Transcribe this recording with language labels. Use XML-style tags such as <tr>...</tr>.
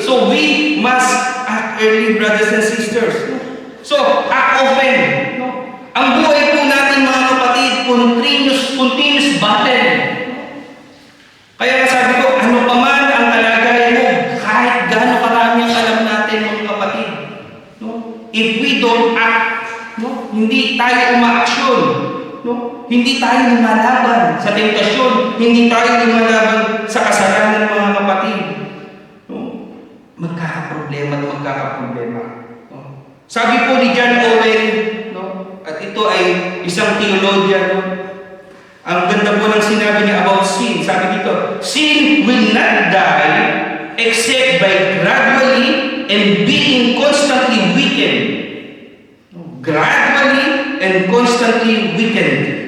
<en>So we must act early, brothers and sisters. So, act often.</en> <tl>Ang buhay po natin, mga kapatid,</tl> <en>continuous battle.</en> <tl>Kaya nga sabi ko, ano pa man ang kalagayan mo, kahit gaano karami ang alam natin, mga kapatid.</tl> <en>If we don't act,</en> <tl>hindi tayo umaaksyon. Hindi tayo lumalaban sa tentasyon, hindi tayo lumalaban sa kasalanan, mga kapatid. Magkakaproblema at magkakaproblema. Sabi po ni John Owen, at ito ay isang theologian, ang ganda po ng sinabi niya about sin. Sabi dito,</tl> <en>sin will not die except by gradually and being constantly weakened. Gradually and constantly weakened.</en>